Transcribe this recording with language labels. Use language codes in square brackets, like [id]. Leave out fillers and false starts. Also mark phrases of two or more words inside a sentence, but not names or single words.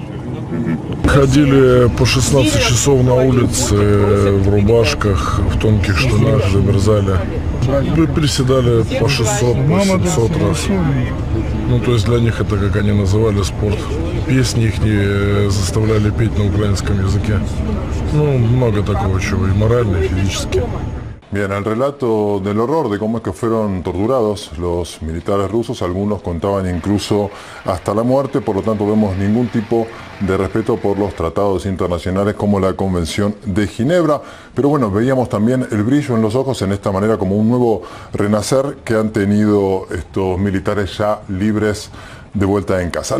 [ru] Ходили по 16 часов на улице в рубашках, в тонких штанах, замерзали. Приседали по 600, по 700 раз. То есть для них это, как они называли, спорт. Песни их заставляли петь на украинском языке. Много такого чего, и морально, и физически. [es] Bien, el relato del horror de cómo es que fueron torturados los militares rusos, algunos contaban incluso hasta la muerte, por lo tanto vemos ningún tipo de respeto por los tratados internacionales como la Convención de Ginebra. Pero veíamos también el brillo en los ojos en esta manera, como un nuevo renacer que han tenido estos militares ya libres de vuelta en casa.